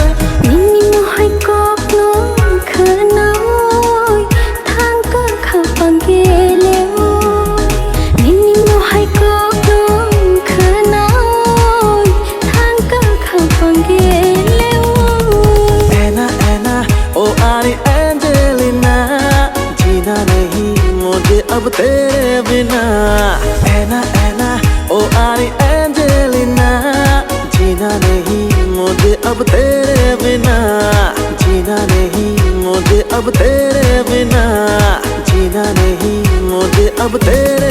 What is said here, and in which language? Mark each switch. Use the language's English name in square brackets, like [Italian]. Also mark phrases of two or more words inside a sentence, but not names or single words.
[Kok Borok] Nini mo hai kok no khnoi thang ka khapang ke leoi Nini mo hai kok no khnoi thang ka khapang ke [Hindi] oh Ari Angelina जीना नहीं मुझे अब तेरे बिना Ena oh Ari Angelina जीना नहीं मुझे अब तेरे बिना जीना नहीं मुझे अब तेरे बिना जीना नहीं मुझे अब तेरे